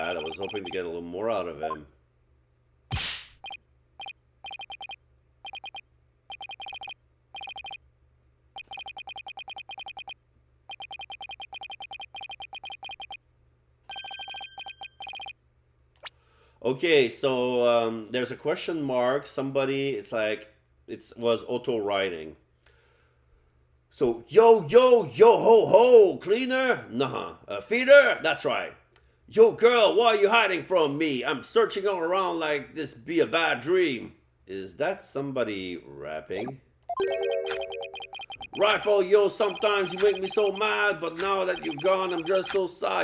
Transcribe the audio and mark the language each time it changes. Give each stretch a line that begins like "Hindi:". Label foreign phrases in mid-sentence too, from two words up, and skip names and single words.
English: I was hoping to get a little more out of him. Okay, so there's a question mark. Somebody, it's like, it was auto-writing. So, yo, ho, ho, cleaner? Nah. Feeder? That's right. Yo, girl, why are you hiding from me? I'm searching all around like this be a bad dream. Is that somebody rapping? Rifle, yo, sometimes you make me so mad, but now that you're gone, I'm just so sad.